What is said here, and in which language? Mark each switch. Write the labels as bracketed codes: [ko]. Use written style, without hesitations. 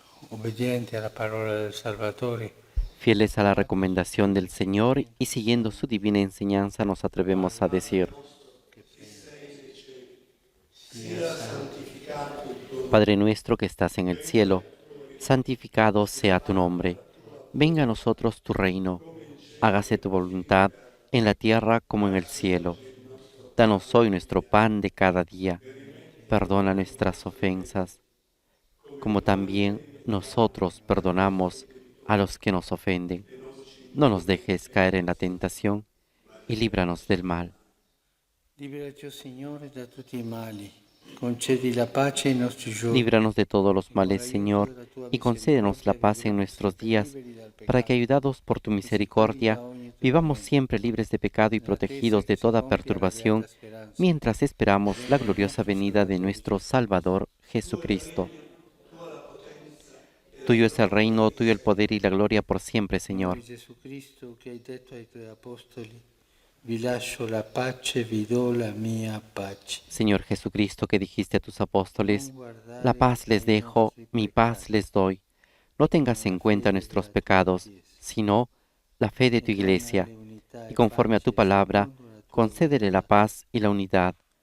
[it] Obbedienti alla parola del Salvatore, [es] Fieles a la recomendación del Señor y siguiendo su divina enseñanza nos atrevemos a decir: Padre nuestro que estás en el cielo, santificado sea tu nombre. Venga a nosotros tu reino. Hágase tu voluntad en la tierra como en el cielo. Danos hoy nuestro pan de cada día. perdona nuestras ofensas, como también nosotros perdonamos a los que nos ofenden. No nos dejes caer en la tentación y líbranos del mal. [it] Liberaci, Signore, da tutti i mali. Concedi la pace ai nostri giorni. [es] Líbranos de todos los males, Señor, y concédenos la paz en nuestros días, para que, ayudados por tu misericordia, vivamos siempre libres de pecado y protegidos de toda perturbación, mientras esperamos la gloriosa venida de nuestro Salvador Jesucristo. Tuyo es el reino, tuyo el poder y la gloria por siempre, Señor. [it] Jesucristo, che hai detto ai tuoi apostoli, vi lascio la pace, vi do la mia pace. [es] Señor Jesucristo, que dijiste a tus apóstoles, la paz les dejo, mi paz les doy. No tengas en cuenta nuestros pecados, sino la fe de tu Iglesia, y conforme a tu palabra, concédele la paz y la unidad.